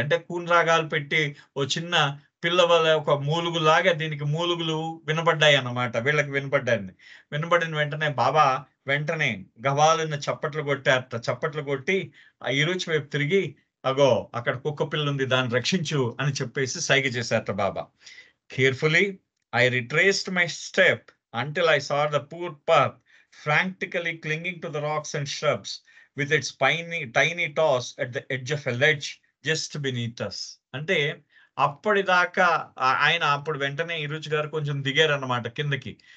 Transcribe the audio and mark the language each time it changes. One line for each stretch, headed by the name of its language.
Telugu: అంటే కూనరాగాలు పెట్టి ఓ చిన్న పిల్లవల ఒక మూలుగులాగా దీనికి మూలుగులు వినబడ్డాయి అన్నమాట. వీళ్ళకి వినబడిన వెంటనే బాబా వెంటనే గవాలున్న చప్పట్లు కొట్టారట. చప్పట్లు కొట్టి ఆ ఇరుచి వైపు తిరిగి అగో అక్కడ కుక్క పిల్ల ఉంది, దాన్ని రక్షించు అని చెప్పేసి సైగ చేశారట బాబా.
English: Carefully I retraced my step until I saw the poor pup frantically clinging to the rocks and shrubs with its tiny toes at the edge of a ledge just beneath us.
Telugu: అంటే అప్పటిదాకా ఆయన అప్పుడు వెంటనే ఇరుచి గారు కొంచెం దిగారన్నమాట కిందకి.